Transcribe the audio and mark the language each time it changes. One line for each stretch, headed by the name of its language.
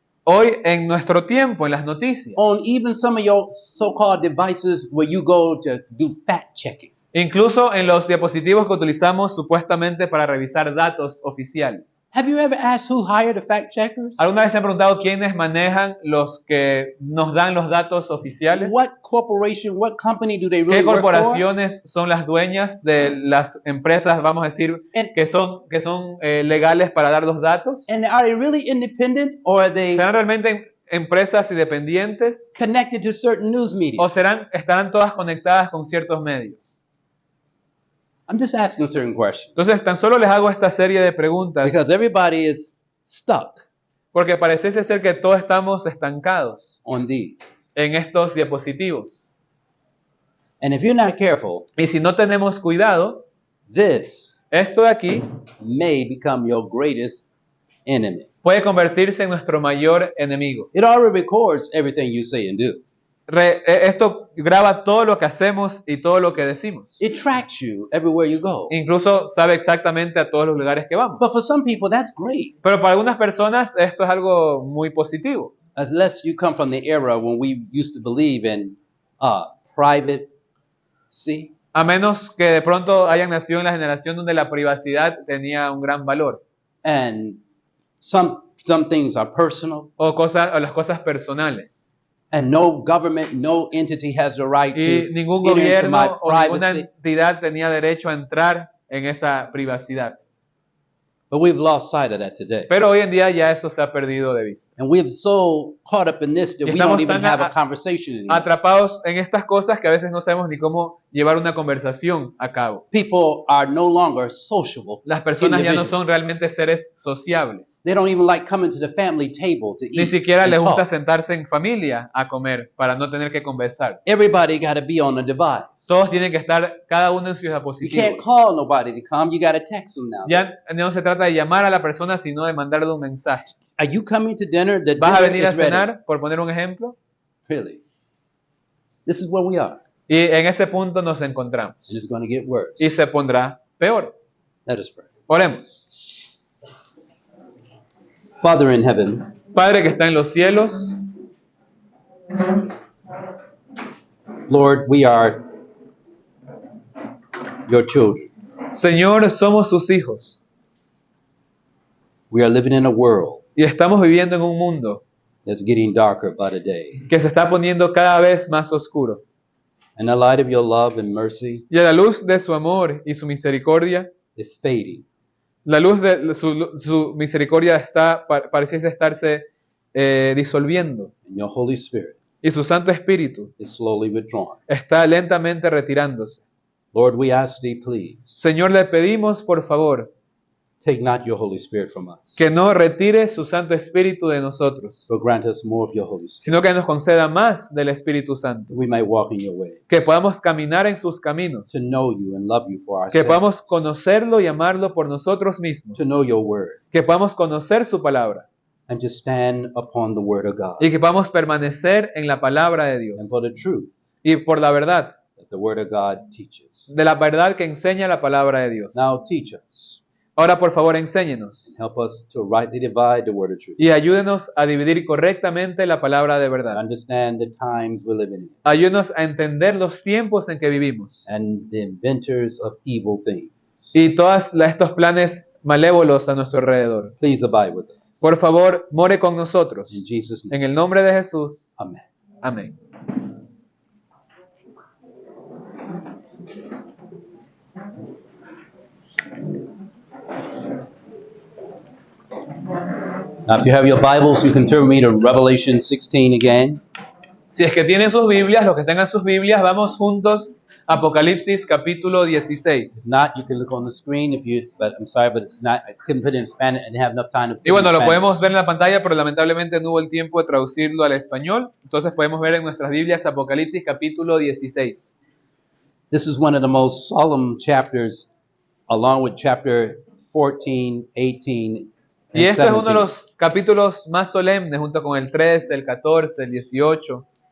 Spanish: Hoy en nuestro tiempo, en las noticias,
English: on even some of your so-called devices where you go to do fact checking.
Spanish: incluso en los dispositivos que utilizamos supuestamente para revisar datos oficiales.
English: Have you ever asked who hired the fact checkers?
Spanish: ¿Alguna vez se han preguntado quiénes manejan los que nos dan los datos oficiales?
English: What corporation, what company do they
Spanish: ¿Qué
English: really work for?
Spanish: corporaciones son las dueñas de las empresas, vamos a decir,
English: And-
Spanish: que son legales para dar los datos?
English: And are they really independent or are they
Spanish: ¿Serán realmente empresas independientes
English: connected to certain news media?
Spanish: o estarán todas conectadas con ciertos medios?
English: I'm just asking certain questions
Spanish: Entonces, tan solo les hago esta serie de preguntas
English: because everybody is stuck
Spanish: porque parece ser que todos estamos estancados
English: on these.
Spanish: en estos dispositivos.
English: And if you're not careful,
Spanish: Y si no tenemos cuidado,
English: this
Spanish: esto de aquí
English: may become your greatest enemy.
Spanish: puede convertirse en nuestro mayor enemigo.
English: It already records everything you say and do.
Spanish: Esto graba todo lo que hacemos y todo lo que decimos.
English: It tracks you everywhere you go.
Spanish: Incluso sabe exactamente a todos los lugares que vamos.
English: But for some people, that's great.
Spanish: Pero para algunas personas esto es algo muy positivo.
English: Unless you come from the era when we used to believe in privacy.
Spanish: A menos que de pronto hayan nacido en la generación donde la privacidad tenía un gran valor.
English: And some things are personal.
Spanish: O las cosas personales.
English: And no government, no entity has the right
Spanish: Y
English: to
Spanish: ningún
English: enter into my
Spanish: gobierno o ninguna
English: privacy.
Spanish: entidad tenía derecho a entrar en esa privacidad.
English: But we've lost sight of that today.
Spanish: Pero hoy en día ya eso se ha perdido de vista.
English: And we're so caught up in this that we
Spanish: Estamos
English: don't even
Spanish: tan
English: have a conversation anymore.
Spanish: Atrapados en estas cosas que a veces no sabemos ni cómo llevar una conversación a cabo.
English: People are no longer sociable.
Spanish: Las personas ya no
English: individuals.
Spanish: son realmente seres sociables.
English: They don't even like coming to the family table to
Spanish: Ni
English: eat
Spanish: siquiera
English: and
Spanish: les gusta
English: talk.
Spanish: sentarse en familia a comer para no tener que conversar.
English: Everybody got to be on a device.
Spanish: Todos tienen que estar cada uno en sus
English: You can't
Spanish: dispositivos.
English: call nobody to come. You got to text them now.
Spanish: Ya no se trata de llamar a la persona, sino de mandarle un mensaje.
English: Are you coming to dinner? The
Spanish: ¿Vas a
English: dinner
Spanish: venir a
English: is ready.
Spanish: cenar? Por poner un ejemplo.
English: Really? This is where we are.
Spanish: Y en ese punto nos encontramos.
English: And it's going to get worse.
Spanish: Y se pondrá peor.
English: Let us pray.
Spanish: Oremos.
English: Father in heaven,
Spanish: Padre que está en los cielos,
English: Lord, we are your children.
Spanish: Señor, somos sus hijos
English: We are living in a world
Spanish: y estamos viviendo en un mundo
English: that's getting darker by the day.
Spanish: que se está poniendo cada vez más oscuro.
English: And the light of your love and mercy
Spanish: Y a la luz de su amor y su misericordia,
English: is fading.
Spanish: la luz de su misericordia pareciese estarse disolviendo
English: And your Holy Spirit
Spanish: y su Santo Espíritu
English: is slowly withdrawn.
Spanish: está lentamente retirándose.
English: Lord, we ask thee, please,
Spanish: Señor, le pedimos por favor
English: take not your Holy Spirit from us,
Spanish: que no retire su Santo Espíritu de nosotros,
English: but grant us more of your Holy Spirit,
Spanish: sino que nos conceda más del Espíritu Santo,
English: that we may walk in your way,
Spanish: que podamos caminar en sus caminos,
English: to know you and love you for
Spanish: que
English: ourselves,
Spanish: podamos conocerlo y amarlo por nosotros mismos,
English: to know your word,
Spanish: que podamos conocer su palabra
English: and to stand upon the word of God
Spanish: y que podamos permanecer en la palabra de
English: and
Spanish: Dios
English: for the truth
Spanish: y por la verdad,
English: that the word of God teaches.
Spanish: de la verdad que enseña la palabra de Dios.
English: Now teach us.
Spanish: Ahora, por favor, enséñenos
English: Help us to rightly divide the word of truth.
Spanish: y ayúdenos a dividir correctamente la palabra de
English: And
Spanish: verdad.
English: understand the times we're living in
Spanish: Ayúdenos a entender los tiempos en que vivimos
English: and the inventors of evil things.
Spanish: y todos estos planes malévolos a nuestro alrededor.
English: Please abide with us.
Spanish: Por favor, more con nosotros.
English: In Jesus' name.
Spanish: En el nombre de Jesús.
English: Amen.
Spanish: Amén.
English: Now, if you have your Bibles, you can turn me to Revelation 16 again.
Spanish: Si es que tienen sus Biblias, los que tengan sus Biblias, vamos juntos a Apocalipsis capítulo 16.
English: If not, you can look on the screen. But I'm sorry, but it's not. I couldn't put it in Spanish. I didn't have enough time to put it in
Spanish: bueno, lo
English: Spanish.
Spanish: podemos ver en la pantalla, pero lamentablemente no hubo el tiempo de traducirlo al español. Entonces podemos ver en nuestras Biblias Apocalipsis capítulo 16.
English: This is one of the most solemn chapters, along with chapter 14, 18,
Spanish: Y
English: and
Spanish: este es uno de los capítulos más solemnes, junto con el 13, el 14, el 18.